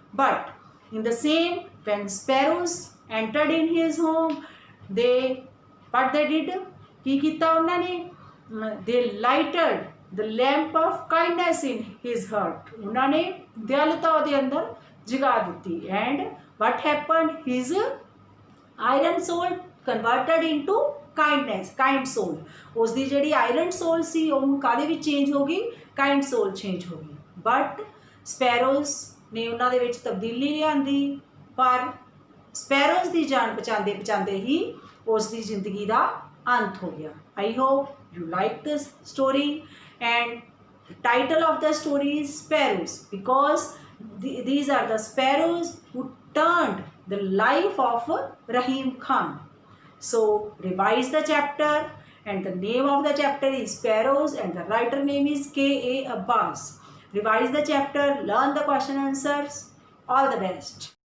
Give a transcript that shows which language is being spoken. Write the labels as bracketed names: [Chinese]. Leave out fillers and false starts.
[English] But in the same, when sparrows entered in his home, what they did, [Punjabi] की कीता उन्होंने, [English] they lighted the lamp of kindness in his heart, [Punjabi] उन्होंने दयालुता उहदे अंदर जगा दी। [English] And what happened, his iron soul converted into kindness, kind soul. [Punjabi] उसकी जिहड़ी [English] iron soul [Punjabi] सी वो काहदे विच चेंज हो गई, [English] kind soul [Punjabi] चेंज हो गई। बट स्पैरोज ने उन्हां दे विच तब्दीली लिआंदी, [Hindi] पर स्पैरोज की जान बचाते बचाते ही उसकी जिंदगी का अंत हो गया। [English] I hope you like this story. And title of the story is sparrows because these are the sparrows who turned the life of Rahim Khan। So revise the chapter, and the name of the chapter is Sparrows and the writer name is K.A. Abbas। Revise the chapter, learn the question answers. All the best।